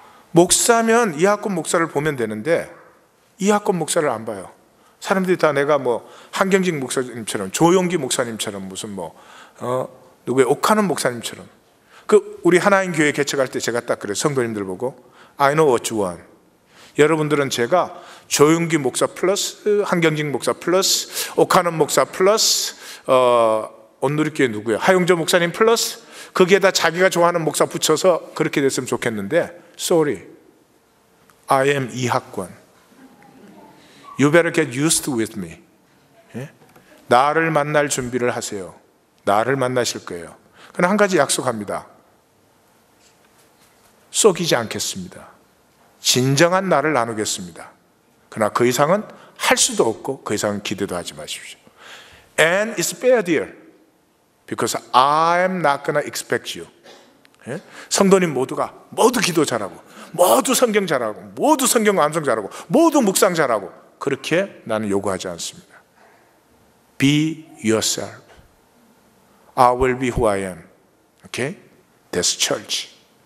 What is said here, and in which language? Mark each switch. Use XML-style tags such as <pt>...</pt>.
<ko>목사면 이학권 목사를 보면 되는데 이학권 목사를 안 봐요. 사람들이 다 내가 뭐 한경직 목사님처럼, 조용기 목사님처럼, 무슨 누구의 옥하는 목사님처럼. 우리 하나인 교회 개척할 때 제가 딱 그래요.</ko> <en>성도님들 보고 I know what you want.</en> <ko>여러분들은 제가 조용기 목사 플러스 한경직 목사 플러스 옥하는 목사 플러스 온누리교회 누구예요? 하용조 목사님 플러스 거기에다 자기가 좋아하는 목사 붙여서 그렇게 됐으면 좋겠는데, sorry, I am 이학권.</ko> <en>You better get used with me.</en> <ko>예? 나를 만날 준비를 하세요. 나를 만나실 거예요. 그러나 한 가지 약속합니다. 속이지 않겠습니다. 진정한 나를 나누겠습니다. 그러나 그 이상은 할 수도 없고 그 이상은 기대도 하지 마십시오.</ko> <en>And it's fair, dear, because I am not gonna expect you.</en> <ko>예? 성도님 모두가 모두 기도 잘하고, 모두 성경 잘하고, 모두 성경 암송 잘하고, 모두 묵상 잘하고, 그렇게 나는 요구하지 않습니다.</ko> <en>Be yourself. I will be who I am. Okay? That's church.</en>